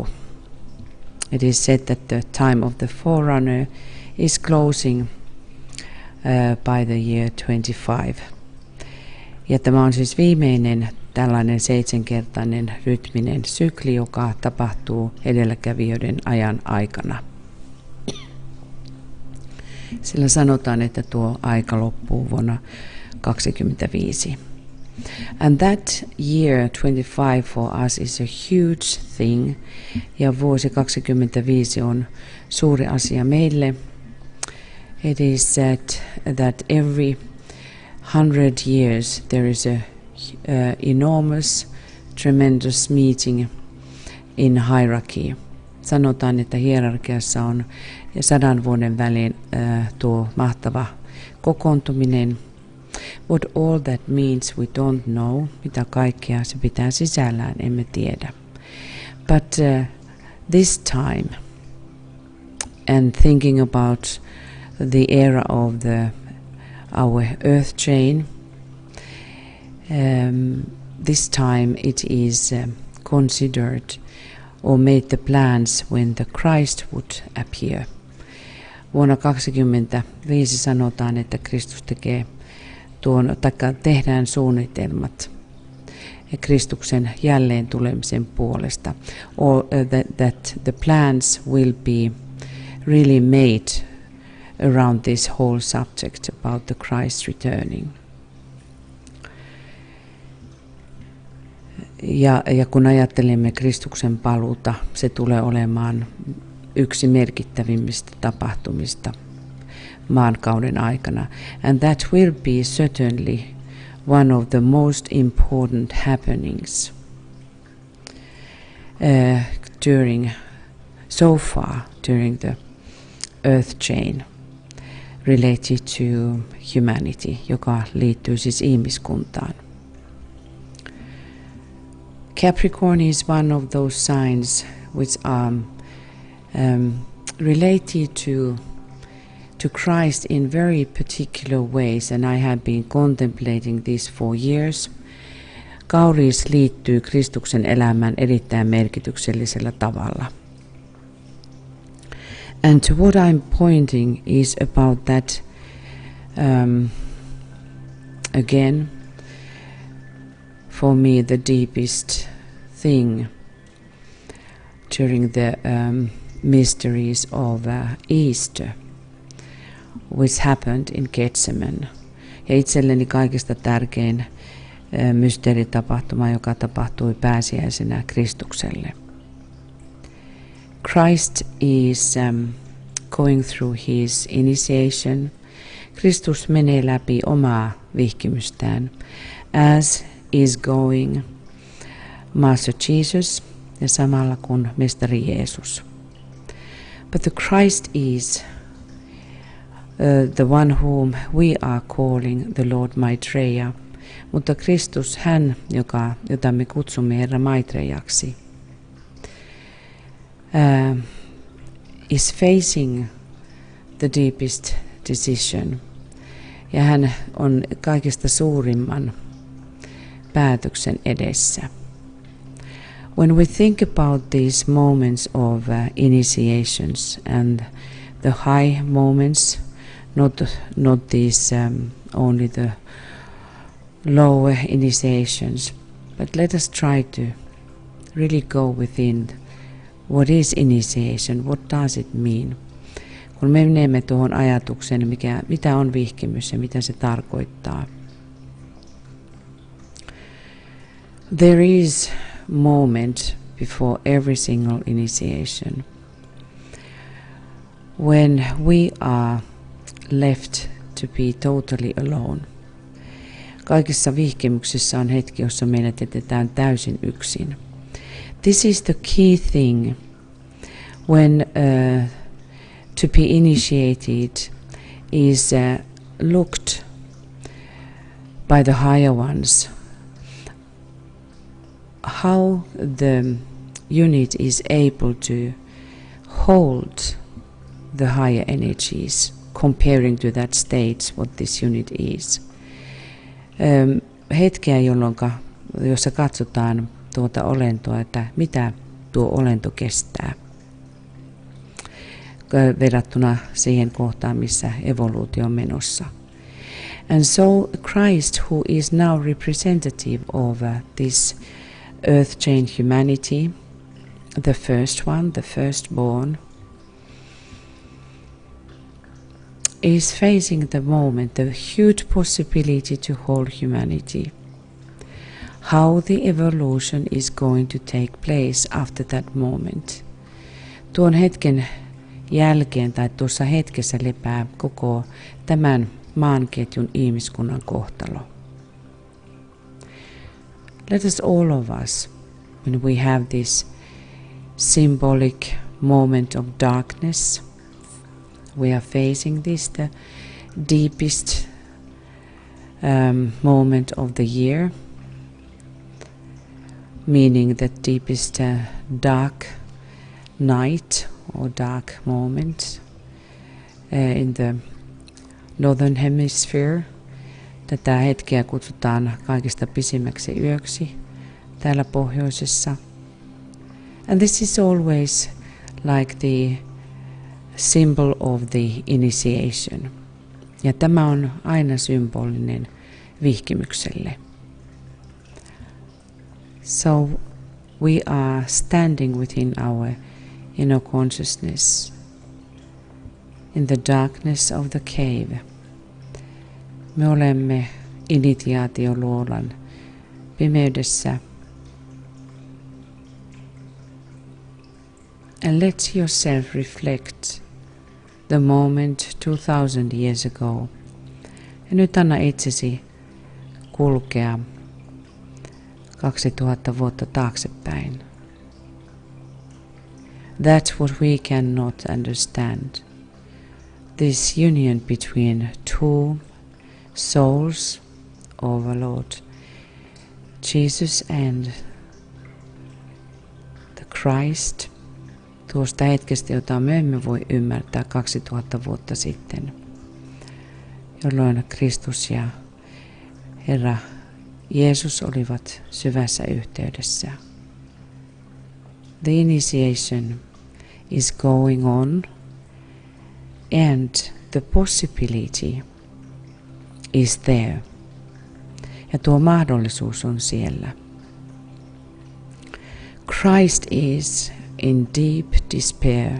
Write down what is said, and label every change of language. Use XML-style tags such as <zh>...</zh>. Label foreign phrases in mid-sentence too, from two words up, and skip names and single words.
<en>It is said that the time of the Forerunner is closing by the year 25.</en> <fi>Ja tämä on siis viimeinen tällainen 7-kertainen rytminen sykli, joka tapahtuu edelläkävijöiden ajan aikana. Sillä sanotaan, että tuo aika loppuu vuonna 25.</fi> <en>And that year 25 for us is a huge thing.</en> <fi>Ja vuosi 25 on suuri asia meille.</fi> <en>It is said that every 100 years there is a enormous, tremendous meeting in hierarchy.</en> <fi>Sanotaan, että hierarkiassa on 100 vuoden välein tuo mahtava kokoontuminen.</fi> <en>What all that means we don't know.</en> <fi>Mitä kaikkea se pitää sisällään, emme tiedä.</fi> <en>But this time, and thinking about the era of our earth chain, this time it is considered or made the plans when the Christ would appear.</en> <fi>Vuonna 25 sanotaan, että Kristus tekee tehdään suunnitelmat Kristuksen jälleen tulemisen puolesta,</fi> <en>or that the plans will be really made around this whole subject about the Christ returning.</en> <fi>Ja kun ajattelemme Kristuksen paluuta, se tulee olemaan yksi merkittävimmistä tapahtumista maankauden aikana.</fi> <en>And that will be certainly one of the most important happenings during the earth chain related to humanity,</en> <fi>joka liittyy siis ihmiskuntaan.</fi> <en>Capricorn is one of those signs which are related to Christ in very particular ways, and I have been contemplating this for years.</en> <fi>Kauris liittyy Kristuksen elämään erittäin merkityksellisellä tavalla.</fi> <en>And to what I'm pointing is about that, again, for me the deepest thing during the mysteries of Easter, which happened in Gethsemane.</en> <fi>Ja itselleni kaikista tärkein mysteeritapahtuma, joka tapahtui pääsiäisenä Kristukselle.</fi> <en>Christ is going through his initiation.</en> <fi>Kristus menee läpi omaa vihkimystään,</fi> <en>as is going Master Jesus</en> <fi>ja samalla kuin Mestari Jeesus.</fi> <en>But the Christ is the one whom we are calling the Lord Maitreya.</en> <fi>Mutta Kristus, hän, jota me kutsumme Herra Maitreyaksi,</fi> <en>is facing the deepest decision.</en> <fi>Ja hän on kaikista suurimman päätöksen edessä.</fi> <en>When we think about these moments of initiations and the high moments, not these only the lower initiations, but let us try to really go within what is initiation, what does it mean.</en> <fi>Kun me menemme tuohon ajatukseen, mitä on vihkimys ja mitä se tarkoittaa.</fi> <en>There is moment before every single initiation when we are left to be totally alone.</en> <fi>Kaikissa vihkimyksissä on hetki, jossa meidät jätetään täysin yksin.</fi> <en>This is the key thing when to be initiated is looked by the higher ones. How the unit is able to hold the higher energies comparing to that state what this unit is.</en> <fi>Hetkeä, jossa katsotaan tuota olentoa, että mitä tuo olento kestää verrattuna siihen kohtaan, missä evoluutio on menossa.</fi> <en>And so Christ, who is now representative of this earth chain humanity, the first one, the firstborn, is facing the moment, the huge possibility to hold humanity. How the evolution is going to take place after that moment.</en> <fi>Tuon hetken jälkeen tai tuossa hetkessä lepää koko tämän maanketjun ihmiskunnan kohtalo.</fi> <en>Let us all of us, when we have this symbolic moment of darkness, we are facing this, the deepest moment of the year, meaning the deepest dark night or dark moment in the northern hemisphere.</en> <fi>Tätä hetkeä kutsutaan kaikista pisimmäksi yöksi täällä pohjoisessa.</fi> <en>And this is always like the symbol of the initiation.</en> <fi>Ja tämä on aina symbolinen vihkimykselle.</fi> <en>So we are standing within our inner consciousness in the darkness of the cave.</en> <fi>Me olemme initiaatioluolan pimeydessä.</fi> <en>And let yourself reflect the moment 2000 years ago.</en> <fi>Ja nyt anna itsesi kulkea 2000 vuotta taaksepäin.</fi> <en>That's what we cannot understand. This union between two souls of our Lord Jesus and the Christ,</en> <fi>tuosta hetkestä, jota me emme voi ymmärtää 2000 vuotta sitten, jolloin Kristus ja Herra Jeesus olivat syvässä yhteydessä.</fi> <en>The initiation is going on, and the possibility is there.</en> <fi>Ja tuo mahdollisuus on siellä.</fi> <en>Christ is in deep despair.</en>